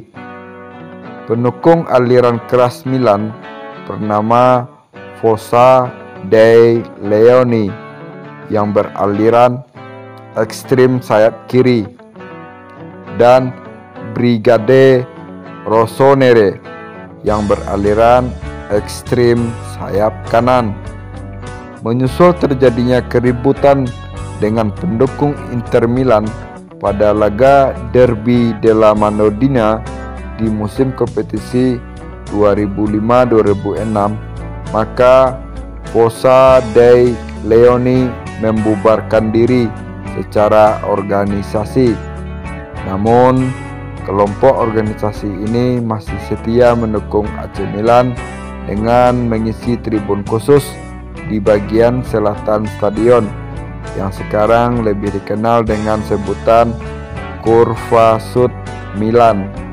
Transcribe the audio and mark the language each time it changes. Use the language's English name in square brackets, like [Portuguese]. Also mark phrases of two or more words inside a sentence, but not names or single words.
[Indonesian] Pendukung aliran keras Milan bernama Fossa dei Leoni yang beraliran ekstrim sayap kiri, dan Brigade Rossonere yang beraliran ekstrim sayap kanan. Menyusul terjadinya keributan dengan pendukung Inter Milan pada laga Derby della Madonnina di musim kompetisi 2005-2006, maka Fossa dei Leoni membubarkan diri secara organisasi. Namun kelompok organisasi ini masih setia mendukung AC Milan dengan mengisi tribun khusus di bagian selatan stadion yang sekarang lebih dikenal dengan sebutan Curva Sud Milan.